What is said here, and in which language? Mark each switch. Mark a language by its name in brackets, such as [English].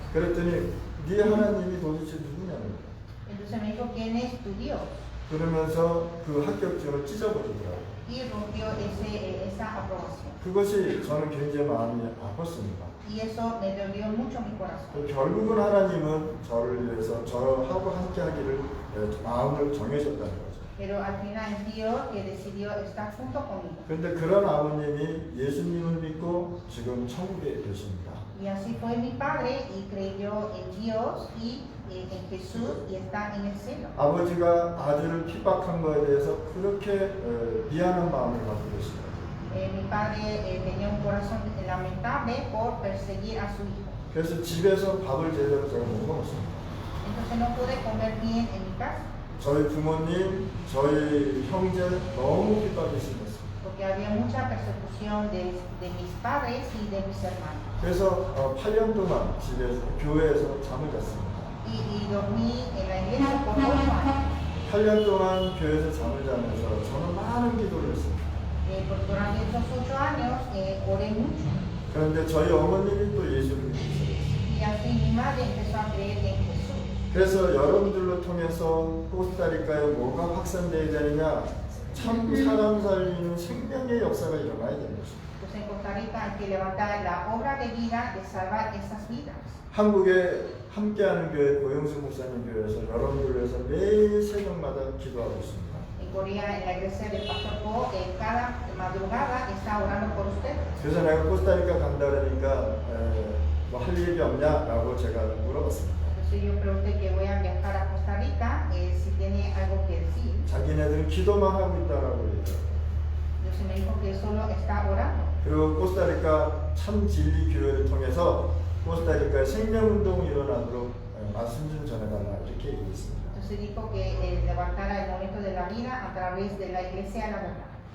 [Korean] 그랬더니 네 하나님이 도대체 누구냐는 거예요. [Spanish] Entonces me dijo, ¿quién es tu Dios? [Korean] 그러면서 그 합격증을 찢어버리더라고요. [Spanish] Y rompió esa aprobación. [Korean] 그것이 저는 굉장히 마음이 아팠습니다. [Spanish] Y eso me dolió mucho mi corazón. [Korean] 결국은 하나님은 저를 위해서 저하고 함께 하기를 마음을 정해졌다는 거죠. [Spanish] Pero al final es Dios que decidió estar junto conmigo. [Korean] 그런데 그런 아버님이 예수님을 믿고 지금 천국에 계십니다. [Spanish] Y así fue mi padre y creyó en Dios y en Jesús y está en el cielo. [Korean] 아버지가 아들을 핍박한 것에 대해서 그렇게 미안한 마음을 갖고 계십니다. [Spanish] Mi padre tenía un corazón lamentable por perseguir a su hijo. [Korean] 그래서 집에서 밥을 제대로 제가 못 먹었습니다. [Spanish] Entonces no pude comer bien en mi casa. [Korean] 저희 부모님, 저희 형제 너무 핍박이 심했습니다. [Spanish] Porque había mucha persecución de mis padres y de mis hermanos. [Korean] 그래서 8년 동안 집에서 교회에서 잠을 잤습니다. [Spanish] Y dormí en la iglesia por 8 años. [Korean] 8년 동안 교회에서 잠을 자면서 저는 많은 기도를 했습니다. [Spanish] Durante esos 8 años oré mucho. [Korean] 그런데 저희 어머님이 또 예수를 믿으셨어요. [Spanish] Y así mi madre empezó a creer en Jesús. [Korean] 그래서 여러분들로 통해서 코스타리카에 뭐가 확산되어야 되느냐, 참 사람 살리는 생명의 역사가 일어나야 되는 것입니다. [Spanish] Pues en Costa Rica hay que levantar la obra de vida de salvar esas vidas. [Korean] 한국에 함께하는 교회 고영수 목사님 교회에서 여러분들을 위해서 매일 새벽마다 기도하고 있습니다. [Spanish] En Corea, en la iglesia del Pastor Po, cada madrugada está orando por ustedes. [Korean] 그래서 내가 코스타리카 간다 그러니까 뭐 할 얘기 없냐라고 제가 물어봤습니다. [Spanish] Entonces yo pregunté que voy a viajar a Costa Rica, si tiene algo que decir. [Korean] 자기네들은 기도만 하고 있다라고 얘기해요. [Spanish] Entonces me dijo que solo está orando. [Korean] 그리고 코스타리카 참 진리 교회를 통해서 코스타리카에 생명운동이 일어나도록 말씀 좀 전해달라 이렇게 얘기했습니다. [Spanish] Entonces dijo que levantara el momento de la vida a través de la iglesia de la verdad.